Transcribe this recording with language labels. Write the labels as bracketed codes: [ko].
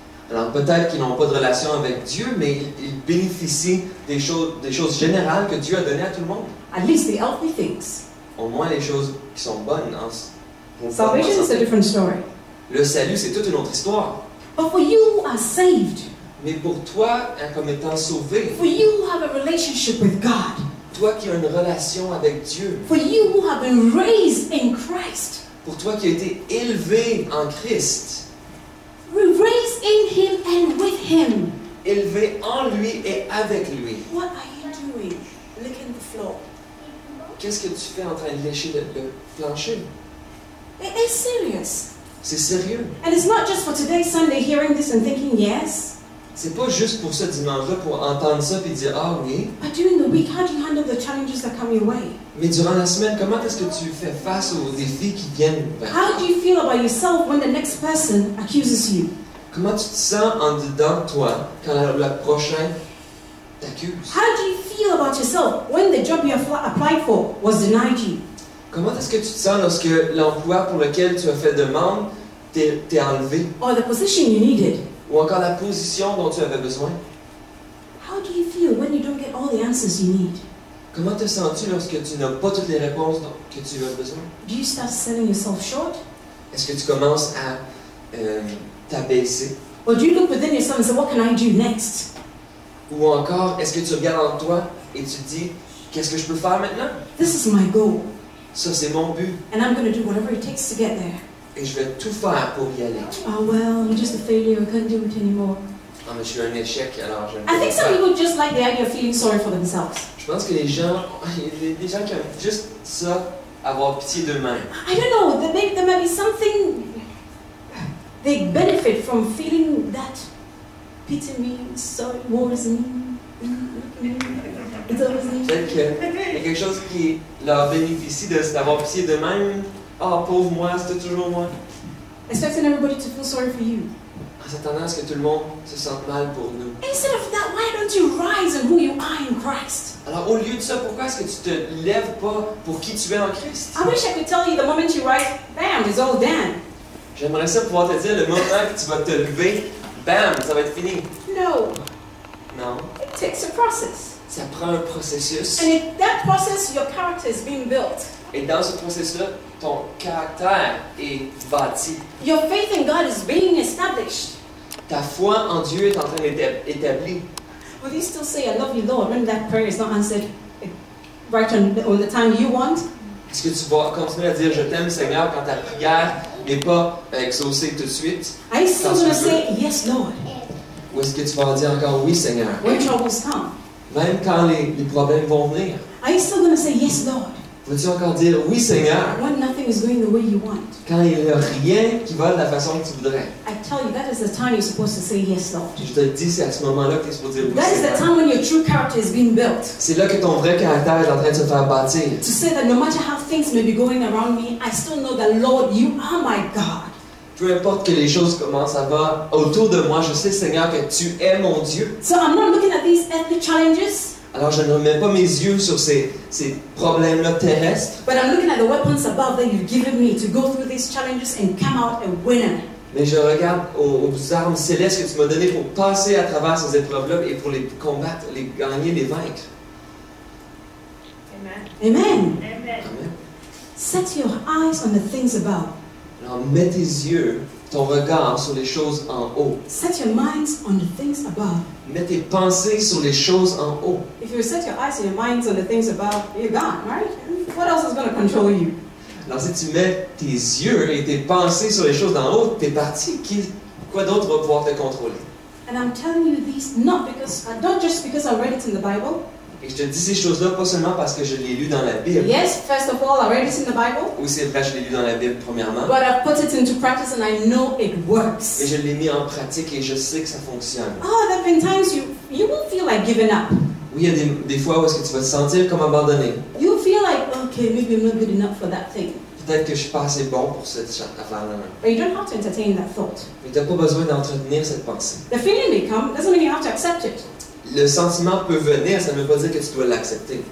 [fr] Alors peut-être qu'ils n'ont pas de relation avec Dieu, mais ils bénéficient des choses générales que Dieu a données à tout le monde. [en] At least the healthy things. [fr] Au moins les choses qui sont bonnes. [en] Salvation is a different story. [fr] Le salut, c'est toute une autre histoire. [en] But for you who are saved, [fr] Mais pour toi, comme étant sauvé, [en] for you who have a relationship with God, [fr] toi qui as une relation avec Dieu, [en] for you who have been raised in Christ, [fr] pour toi qui as été élevé en Christ, [en] raised in Him and with Him, [fr] élevé en lui et avec lui, [en] what are you doing? Licking the floor. [fr] qu'est-ce que tu fais en train de lécher le plancher? [en] It's serious. [fr] C'est sérieux. [en] And it's not just for today, Sunday, hearing this and thinking, yes. [fr] C'est pas juste pour ce dimanche-là, pour entendre ça et dire « Ah oui ». [en] But during the week, how do you handle the challenges that come your way? [fr] Mais durant la semaine, comment est-ce que tu fais face aux défis qui viennent vers [en] How [fr] toi? [en] do you feel about yourself when the next person accuses you? [fr] Comment tu te sens en dedans de toi quand la prochaine t'accuse? [en] How do you feel about yourself when the job you applied for was denied you? [fr] Comment est-ce que tu te sens lorsque l'emploi pour lequel tu as fait demande t'est enlevé? [en] Or the position you needed? [fr] Ou encore la position dont tu avais besoin? [en] How do you feel when you don't get all the answers you need? [fr] Comment te sens-tu lorsque tu n'as pas toutes les réponses que tu as besoin? [en] Do you start selling yourself short? [fr] Est-ce que tu commences à t'abaisser? [en] Or do you look within yourself and say, what can I do next? [fr] Ou encore, est-ce que tu regardes en toi et tu dis, qu'est-ce que je peux faire maintenant? [en] This is my goal. [fr] Ça, c'est mon but. [en] And I'm going to do whatever it takes to get there. [fr] Et je vais tout faire pour y aller. [en] Oh, well, I'm just a failure. I can't do it anymore. [fr] Ah, mais je suis un échec, alors je ne peux [en] I [fr] pas [en] think some [fr] faire. [en] people just like the idea of feeling sorry for themselves. [fr] Je pense que les gens, il y a des gens qui aiment juste ça, avoir pitié d'eux-mêmes. [en] I don't know, there might be something they benefit from feeling that pity me, sorry, woe is me. It's always me. [fr] Peut-être qu'il y a quelque chose qui leur bénéficie d'avoir pitié d'eux-mêmes. Ah, pauvre moi, c'était toujours moi. [en] Expecting everybody to feel sorry for you. [fr] En s'attendant à ce que tout le monde se sente mal pour nous. [en] Instead of that, why don't you rise in who you are in Christ? [fr] Alors, au lieu de ça, pourquoi est-ce que tu te lèves pas pour qui tu es en Christ? [en] I wish I could tell you the moment you rise, bam, it's all done. [fr] J'aimerais ça pouvoir te dire le moment que tu vas te lever, bam, ça va être fini. [en] No, [fr] Non, [en] it takes a process. [fr] ça prend un processus. [en] And in that process, your character is being built. [fr] Et dans ce processus-là, ton caractère est bâti. [en] Your faith in God is being established. [fr] ta foi en Dieu est en train d'être établie. [en] Will you still say, I love you, Lord, when that prayer is not answered right on the time you want? [fr] Est-ce que tu vas continuer à dire je t'aime Seigneur quand ta prière n'est pas exaucée tout de suite? [en] Are you still going to say, yes, Lord, [fr] Ou est-ce que tu vas dire encore oui Seigneur? [en] when troubles come? [fr] Même quand les problèmes vont venir. [en] Are you still going to say, yes, Lord, [fr] Vas-tu encore dire oui Seigneur? [en] when nothing is going the way you want? [fr] Quand il n'y a rien qui va de la façon que tu voudrais. [en] I tell you, that is the time you're supposed to say, yes, Lord. [fr] Je te le dis, c'est à ce moment-là que tu es supposé dire oui [en] That is the [fr] Seigneur. [en] time when your true character is being built. [fr] C'est là que ton vrai caractère est en train de se faire bâtir. [en] To say that no matter how things may be going around me, I still know that, Lord, you are my God. [fr] Peu importe que les choses commencent à va autour de moi, je sais Seigneur que tu es mon Dieu. [en] So I'm not looking at these earthly challenges, [fr] Alors je ne remets pas mes yeux sur ces problèmes-là terrestres, [en] but I'm looking at the weapons above that you've given me to go through these challenges and come out a winner. [fr] mais je regarde aux armes célestes que tu m'as données pour passer à travers ces épreuves-là et pour les combattre, les gagner, les vaincre. [en] Amen. [fr] Amen. [en] Amen. [fr] Amen. [en] Set your eyes on the things above. [fr] Alors mets tes yeux, ton regard sur les choses en haut. [en] Set your minds on the things above. [fr] Mets tes pensées sur les choses en haut. [en] If you set your eyes and your minds on the things above, you're gone, right? What else is going to control you? [fr] Alors si tu mets tes yeux et tes pensées sur les choses d'en haut, t'es parti. Quoi d'autre va pouvoir te contrôler? [en] And I'm telling you these not just because I read it in the Bible. [fr] Et je te dis ces choses-là pas seulement parce que je l'ai lu dans la Bible. [en] Yes, first of all, I read it in the Bible, [fr] Oui, c'est vrai, je l'ai lu dans la Bible premièrement. [en] but I've put it into practice and I know it [fr] Mais [en] works. [fr] je l'ai mis en pratique et je sais que ça fonctionne. [en] Oh, there have been times you will feel like giving up. [fr] Oui, il y a des fois où est-ce que tu vas te sentir comme abandonné. [en] You'll feel like, okay, maybe I'm not good enough for that thing. [fr] Peut-être que je suis pas assez bon pour cette affaire-là. [en] But you don't have to entertain that thought. [fr] Mais tu n'as pas besoin d'entretenir cette pensée. [en] The feeling may come, doesn't mean you have to accept it. [fr] Le sentiment peut venir, ça ne veut pas dire que tu dois l'accepter.